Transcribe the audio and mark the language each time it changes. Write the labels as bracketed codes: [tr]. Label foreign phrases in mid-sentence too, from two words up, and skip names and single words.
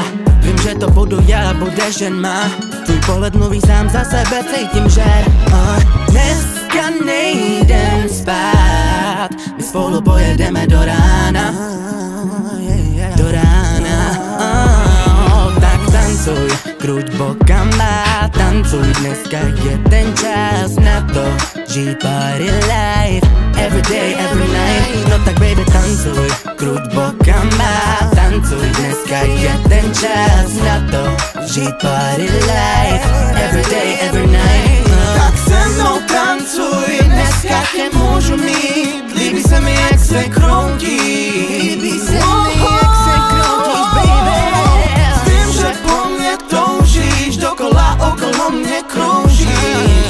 [cs] Vím, že to budu já, budeš jen má. Tvůj pohled mluví sám za sebe, cítím, že dneska nejdem spát, my spolu pojedeme do rána. Do rána. Tak tancuj, kruť bokama, tancuj, dneska je ten čas na to žít [en] party life, every day, every night. [cs] No tak baby tancuj, kruť bokama, tancuj, dneska je ten čas na to žít [en] party life, every day, every night. [cs] Tak se mnou tancuj, dneska tě můžu mít, líbí se mi jak se kroutíš. Líbí se mi jak se kroutíš, baby. Vím, že po mně toužíš, dokola okolo mě kroužíš.